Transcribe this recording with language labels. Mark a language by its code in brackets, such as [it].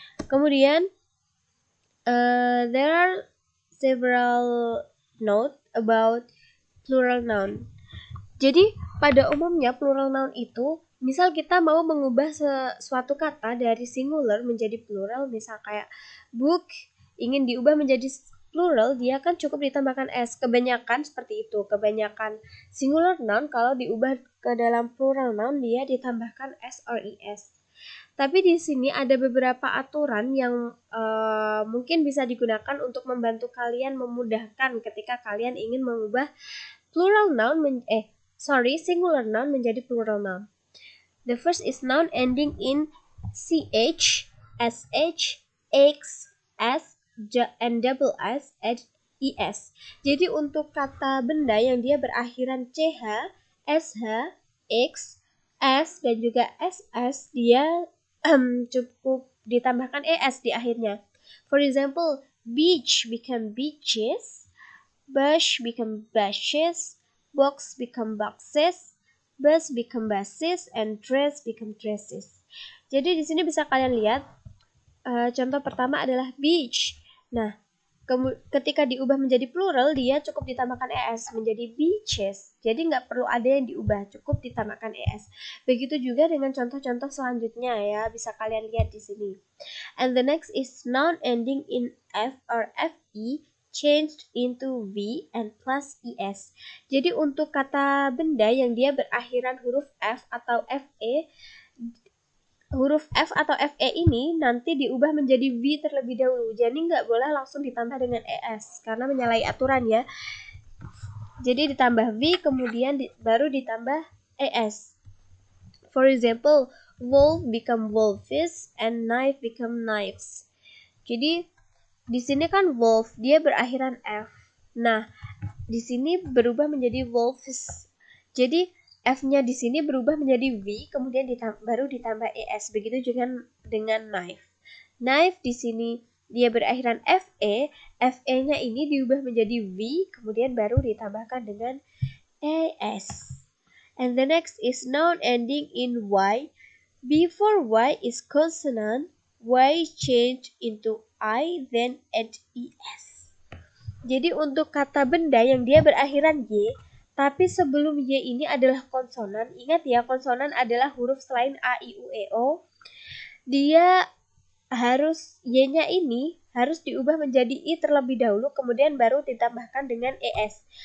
[id] Kemudian [en] there are several note about plural noun. [id] Jadi pada umumnya plural noun itu, misal kita mau mengubah suatu kata dari singular menjadi plural, misal kayak book ingin diubah menjadi plural dia kan cukup ditambahkan s. Kebanyakan seperti itu. Kebanyakan singular noun kalau diubah ke dalam plural noun dia ditambahkan s or es. Tapi di sini ada beberapa aturan yang mungkin bisa digunakan untuk membantu kalian memudahkan ketika kalian ingin mengubah plural noun singular noun menjadi plural noun. [en] The first is noun ending in ch, sh, x, s, and double s, and es. [id] Jadi untuk kata benda yang dia berakhiran ch, sh, x, s, dan juga ss, dia cukup ditambahkan es di akhirnya. [en] For example, beach become beaches, bush become bushes, box become boxes, bus become buses, and dress become dresses. [id] Jadi di sini bisa kalian lihat contoh pertama adalah beach. Nah, ketika diubah menjadi plural, dia cukup ditambahkan es menjadi beaches. Jadi nggak perlu ada yang diubah, cukup ditambahkan es. Begitu juga dengan contoh-contoh selanjutnya ya, bisa kalian lihat di sini. [en] And the next is noun ending in f or fe changed into v and plus es. [id] Jadi untuk kata benda yang dia berakhiran huruf f atau fe, huruf F atau FE ini nanti diubah menjadi V terlebih dahulu. Jadi nggak boleh langsung ditambah dengan ES karena menyalahi aturan ya. Jadi ditambah V kemudian baru ditambah ES. [en] For example, wolf become wolfish and knife become knives. [id] Jadi di sini kan wolf dia berakhiran F. Nah, di sini berubah menjadi wolfish. Jadi F-nya di sini berubah menjadi V, kemudian baru ditambah ES. Begitu juga dengan knife. Knife di sini dia berakhiran FE, FE-nya ini diubah menjadi V, kemudian baru ditambahkan dengan ES. [en] And the next is noun ending in Y. Before Y is consonant, Y change into I, then add ES. [id] Jadi untuk kata benda yang dia berakhiran Y, tapi sebelum Y ini adalah konsonan. Ingat ya, konsonan adalah huruf selain A, I, U, E, O. Dia harus Y-nya ini harus diubah menjadi I terlebih dahulu, kemudian baru ditambahkan dengan ES.